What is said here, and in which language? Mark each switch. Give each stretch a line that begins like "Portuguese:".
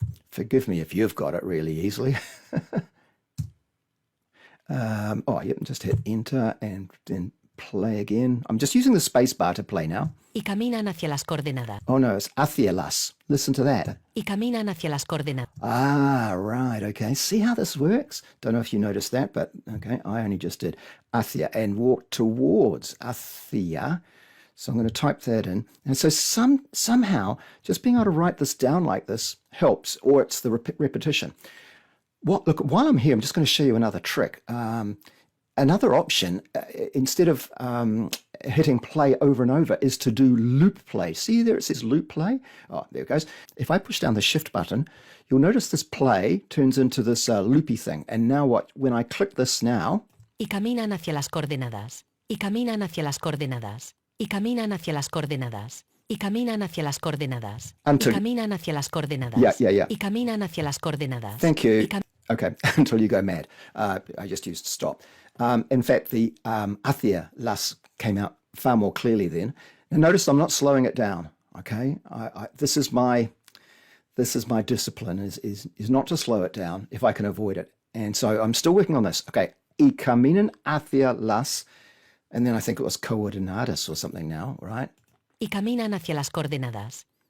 English: Forgive me if you've got it really easily. Just hit enter and then play again. I'm just using the space bar to play now.
Spanish: Y caminan hacia las coordenadas.
English: Oh no, it's
Spanish: hacia las.
English: Listen to that.
Spanish: Y caminan hacia las coordenadas.
English: Ah, right, okay. See how this works? Don't know if you noticed that, but okay, I only just did hacia and walk towards hacia. So I'm going to type that in. And so somehow just being able to write this down like this helps, or it's the repetition. Look, while I'm here, I'm just going to show you another trick. Another option, instead of hitting play over and over, is to do loop play. See there it says loop play? Oh, there it goes. If I push down the shift button, you'll notice this play turns into this loopy thing. And now what? When I click this now...
Spanish: Y caminan hacia las coordenadas. Y caminan hacia las coordenadas. Y caminan hacia las coordenadas. Y caminan hacia las coordenadas.
English: Until...
Spanish: Y caminan hacia las coordenadas.
English: Yeah.
Spanish: Y caminan hacia las coordenadas.
English: Thank you. Okay, until you go mad. I just used stop. In fact, the
Spanish: hacia las
English: came out far more clearly then. Now notice I'm not slowing it down. Okay, this is my discipline is not to slow it down if I can avoid it. And so I'm still working on this. Okay,
Spanish: y caminan hacia las,
English: and then I think it was coordenadas or something now, right?
Spanish: Y caminan hacia las coordenadas.